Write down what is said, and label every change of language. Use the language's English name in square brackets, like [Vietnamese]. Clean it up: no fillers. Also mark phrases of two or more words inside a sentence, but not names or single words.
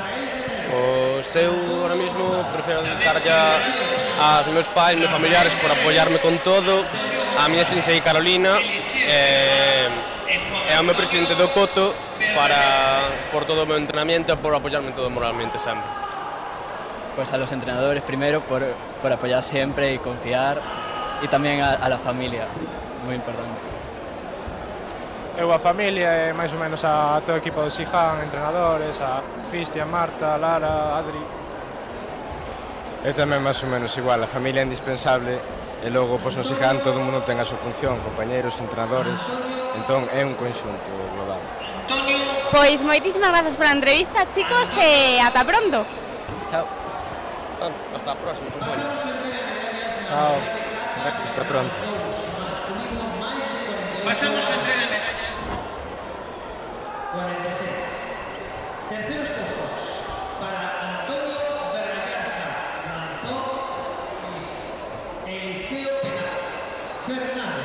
[Galician] Pois eu, ahora mismo, prefiro dedicarlle aos meus pais, meus familiares, por apoiarme con todo, a miña sensei Carolina, e ao meu presidente do Coto por todo o meu entrenamiento e por apoiarme todo moralmente sempre. [Spanish] Pues a los entrenadores primero por apoyar siempre y confiar, y también a la familia, muy importante. [Galician] Eu a familia e máis ou menos a todo o equipo do Siján, entrenadores, a Cristian, Marta, Lara, Adri. Eu tamén máis ou menos igual, a familia é indispensable e logo pois, no Siján todo o mundo ten a súa función, compañeros, entrenadores, entón é un conxunto global. Pois moitísimas grazas pola entrevista, chicos, e ata pronto. Chao. Hasta a próxima, supoño. Chao. [Spanish] Hasta pronto. [Galician] Pasamos a entrega de medallas. 46. [Spanish] Terceros puestos para Antonio Berragarza, Lanzón, Eliseo Penal, Fernández.